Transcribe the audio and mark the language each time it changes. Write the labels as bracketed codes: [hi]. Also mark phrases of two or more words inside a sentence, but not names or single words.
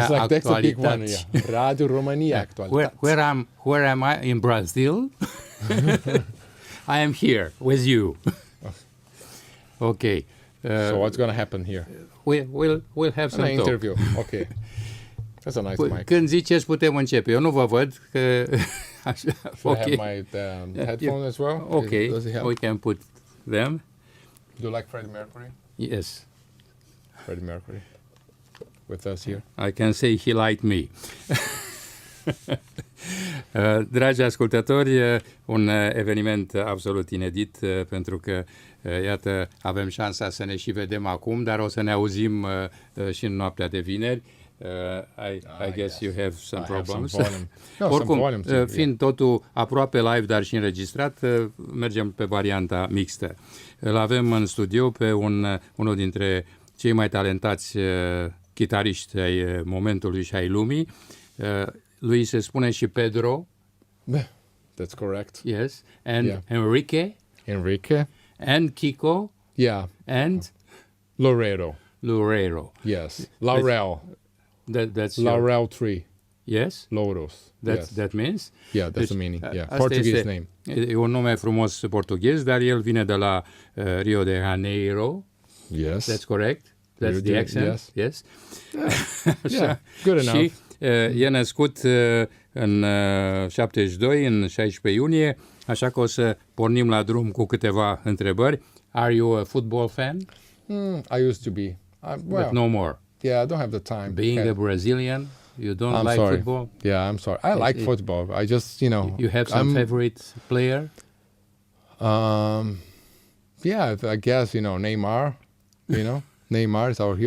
[en] like that's a big one, Actualități. yeah. Radio Romania Actualități. Where am I? In Brazil? I am here with you. Okay. So what's going to happen here? We'll have some An talk. interview. Okay. That's a nice mic. [ro] Când ziceți putem începe. Eu nu vă văd că așa. [en] Should I Okay. have my headphone as well? Okay. Does it help? We can put them. Do you like Freddie Mercury? Yes. Freddie Mercury with us here. I can say he liked me. [ro] Dragi ascultători, un eveniment absolut inedit, pentru că, iată, avem șansa să ne și vedem acum, dar o să ne auzim și în noaptea de vineri. [en] I guess you have some problems. [ro] Oricum, fiind totul aproape live, dar și înregistrat, mergem pe varianta mixtă. Îl avem în studio pe unul dintre cei mai talentați chitariști ai momentului și ai lumii. Lui se spune și Pedro. [en] That's correct. Yes. And Enrique. And Kiko. Yeah. And Loureiro. Yes. Laurel. That's Laurel tree. Yes. Louros. That means? Yeah, that's the meaning. Yeah. Portuguese name. [ro] E un nume frumos portughez, dar el vine de la Rio de Janeiro. [en] Yes. That's correct. That's the accent. Yes. Yeah. Good enough. [ro] Și e născut în 72, în 16 iunie, așa că o să pornim la drum cu câteva întrebări. [en] Are you a football fan? I used to be. But no more. Yeah, I don't have the time. Being a Brazilian, you don't like football? Yeah, I'm sorry. I like football. I just, You have some favorite player? Yeah, I guess, Neymar, Neymar is our hero.